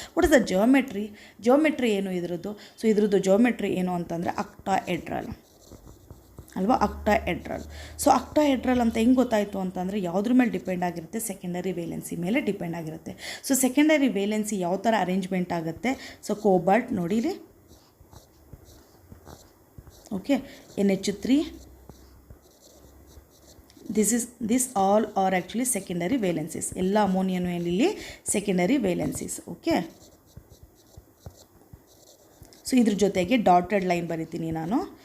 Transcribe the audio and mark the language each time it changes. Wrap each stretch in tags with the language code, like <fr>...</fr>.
<en>what is the geometry</en> <kn>ಏನು ಇದ್ರದ್ದು? So ಇದ್ರದ್ದು ಜಿಯೋಮೆಟ್ರಿ ಏನು ಅಂತಂದರೆ ಅಕ್ಟಾಹೆಡ್ರಲ್ ಅಲ್ವಾ, ಅಕ್ಟಾಹೆಡ್ರಲ್. ಸೊ ಅಕ್ಟಾಹೆಡ್ರಲ್ ಅಂತ ಹೆಂಗೆ ಗೊತ್ತಾಯಿತು ಅಂತಂದರೆ ಯಾವುದ್ರ ಮೇಲೆ ಡಿಪೆಂಡ್ ಆಗಿರುತ್ತೆ ಸೆಕೆಂಡರಿ ವೇಲೆನ್ಸಿ ಮೇಲೆ ಡಿಪೆಂಡ್ ಆಗಿರುತ್ತೆ. ಸೊ ಸೆಕೆಂಡರಿ ವೇಲೆನ್ಸಿ ಯಾವ ಥರ ಅರೇಂಜ್ಮೆಂಟ್ ಆಗುತ್ತೆ. ಸೊ ಕೋಬಾಲ್ಟ್ ನೋಡಿರಿ, okay,</kn> <en>NH3 this all are actually secondary valencies.</en> <kn>ಎಲ್ಲ ಅಮೋನಿಯನು ಇಲ್ಲಿ ಸೆಕೆಂಡರಿ ವೇಲೆನ್ಸೀಸ್. ಓಕೆ, ಸೊ ಇದ್ರ ಜೊತೆಗೆ ಡಾಟೆಡ್ ಲೈನ್ ಬರಿತೀನಿ ನಾನು.</kn>